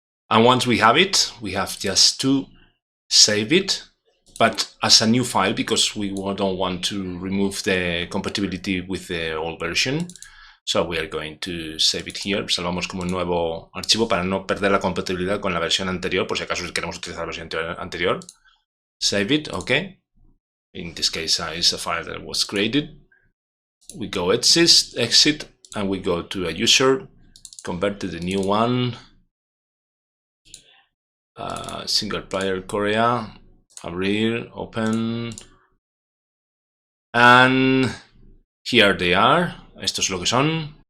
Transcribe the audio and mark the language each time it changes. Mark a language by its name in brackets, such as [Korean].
[English] And once we have it, we have just to save it, but as a new file, because we don't want to remove the compatibility with the old version. So we are going to save it here. [Spanish] Salvamos como un nuevo archivo para no perder la compatibilidad con la versión anterior, por si acaso queremos utilizar la versión anterior. [English] Save it, okay. In this case, it's a file that was created. We go exit, and we go to a user, convert to the new one. Single player Korea, [Spanish] abrir, [English] open, and here they are. [Spanish] Esto es lo que son.